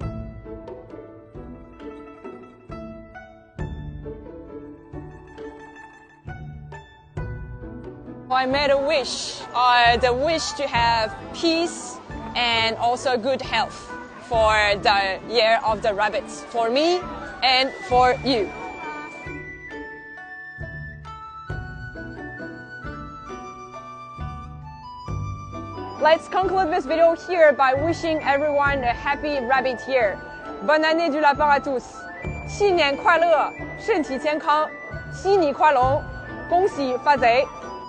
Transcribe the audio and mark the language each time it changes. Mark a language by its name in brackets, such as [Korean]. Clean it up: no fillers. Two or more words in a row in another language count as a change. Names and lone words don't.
[English] I made a wish, the wish to have peace and also good health for the year of the rabbits, for me and for you. Let's conclude this video here by wishing everyone a happy rabbit year. [French] Bonne année du lapin à tous. [Chinese] 新年快乐，身体健康，喜你快乐，恭喜发财。